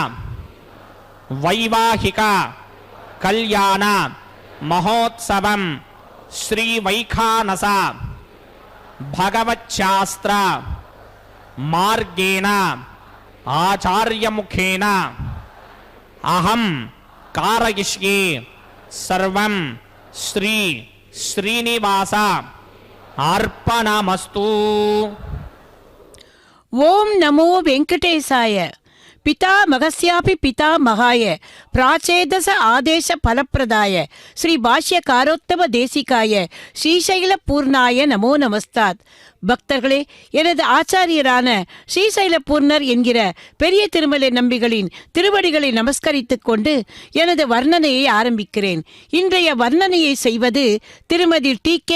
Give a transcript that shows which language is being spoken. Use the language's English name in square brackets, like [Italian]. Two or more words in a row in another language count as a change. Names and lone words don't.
[Sanskrit] వైవాహిక కళ్యాణ మహోత్సవం శ్రీ వైఖానస భగవచ్శాస్త్ర మార్గేణ ఆచార్యముఖేన అహం కారయిష్యే సర్వం శ్రీ శ్రీనివాస అర్పణమస్తు. ఓం నమో వెంకటేశాయ. పితామహస్యాపి పితామహాయ ప్రాచేదస ఆదేశ ఫలప్రదాయ శ్రీ பாஷ்யகாரோத்தம தேசிகாய ஸ்ரீசைல பூர்ணாய நமோ நமஸ்தாத். [Tamil] பக்தர்களே, எனது ஆச்சாரியரான ஸ்ரீசைல பூர்ணர் என்கிற பெரிய திருமலை நம்பிகளின் திருவடிகளை நமஸ்கரித்துக் கொண்டு எனது வர்ணனையை ஆரம்பிக்கிறேன். இன்றைய வர்ணனையை செய்வது திருமதி டி.கே.